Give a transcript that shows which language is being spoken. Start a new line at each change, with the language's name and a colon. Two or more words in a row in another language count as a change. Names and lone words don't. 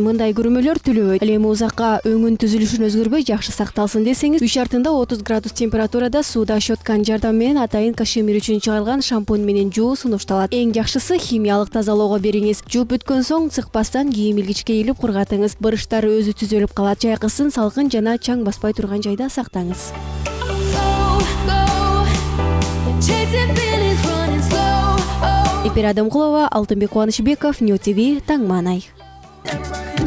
Kyrgyz: Мындай күрмөлөр түлөбөйт. Ал эми узакка өңүн түзүлүшүн өзгөрбөй жакшы сакталсын десеңиз, үй шартында 30 градус температурада сууда щетканын жардамы менен атайын кашемир үчүн чыгарылган шампунь менен жуу сунушталат. Эң жакшысы химиялык тазалоого бериңиз. Жууп бүткөн соң цыкпастан кийим илгичке илип кургатыңыз. Бырыштары өзү түзөлүп калат. Жайкысын салкын жана чаң баспай турган жайда сактаңыз.
English: Go, go, chasing feelings, running slow. Oh.
Kyrgyz: Эпир Адамкулова, Алтынбек Кубанычбеков, Нью ТВ, Таң Маанай.